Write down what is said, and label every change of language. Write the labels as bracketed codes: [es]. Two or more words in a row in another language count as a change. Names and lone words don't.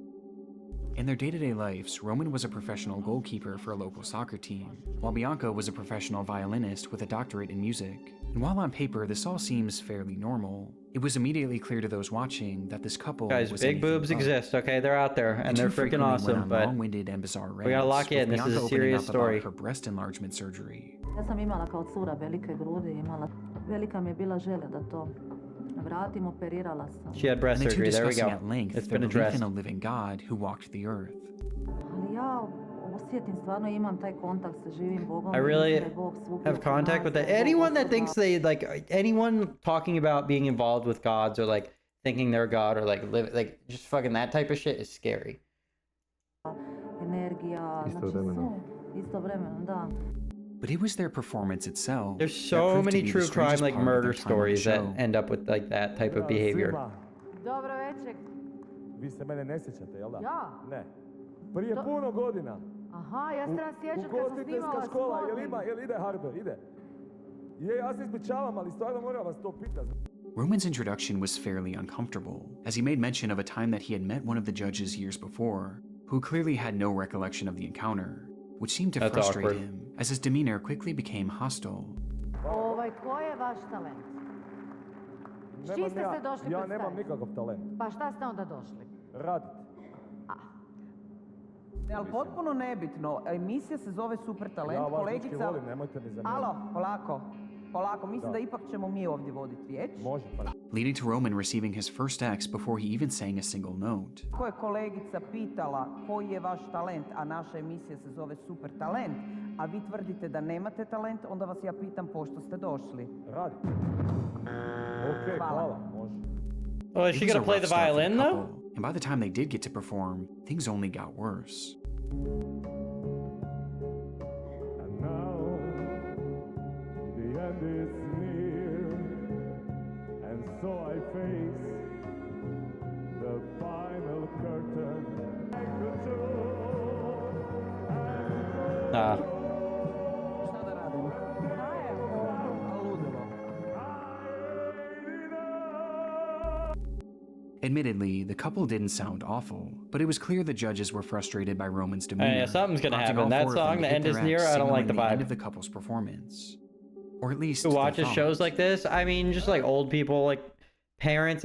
[en] In their day-to-day lives, Roman was a professional goalkeeper for a local soccer team, while Bianca was a professional violinist with a doctorate in music. And while on paper this all seems fairly normal, it was immediately clear to those watching that this couple Guys, was big boobs exist, okay? They're out there, and they're freaking awesome, but long-winded and bizarre we gotta lock in. This is a serious story. Her breast enlargement surgery. [hr] Ja sam imala kao cura velike grudi, velika mi je bila želja da to vratim, operirala sam. [en] She had breast surgery, there we go. At length it's been addressed. In a living God who walked the earth. [hr] Ali ja osjetim, stvarno imam taj kontakt sa živim Bogom. [en] I really have contact with that. Anyone that thinks they, like, anyone talking about being involved with gods or, like, thinking they're God or, like, live, like, just fucking that type of shit is scary. [hr] Energija, istovremeno, da. [en] But it was their performance itself. There's so many true crime, like, murder stories that end up with, like, that type of behavior. [hr] Dobro večer. Vi se mene ne sjećate, jel da? Ja? Ne. Prije puno godina. Aha, ja se nas sjećam kad sam snimala škola, jel ide Harbe, ide? Je, ja se ispričavam, ali stvarno moram vas to pitati. [en] Roman's introduction was fairly uncomfortable, as he made mention of a time that he had met one of the judges years before, who clearly had no recollection of the encounter, which seemed to frustrate him, as his demeanor quickly became hostile. [hr] Ko je vaš talent? S čim ste se došli Ja nemam nikakav talent. Pa šta ste onda došli? Radit. Ali potpuno nebitno. Emisija se zove Super talent. Ja vas kolegica... volim, nemojte mi zamijeniti. Alo, polako. Mislim da ipak ćemo mi ovdje voditi riječ. Može, pa. [en] Leading to Roman receiving his first X before he even sang a single note. [hr] Ako je kolegica pitala koji je vaš talent, a naša emisija se zove Super talent, a vi tvrdite da nemate talent, onda vas ja pitam pošto ste došli. Radit. Okej, hvala, može. [en] Oh, is she gonna play the violin though? And by the time they did get to perform, things only got worse. And now, the end is near, and so I face the final curtain. [hr] Šta da radim? Ludilo. [en] Admittedly, the couple didn't sound awful, but it was clear the judges were frustrated by Roman's demeanor. Yeah, something's gonna happen. That song, the end is near. I don't like the vibe. End of the couple's performance, or at least who watches shows like this. I mean, just like old people, like parents.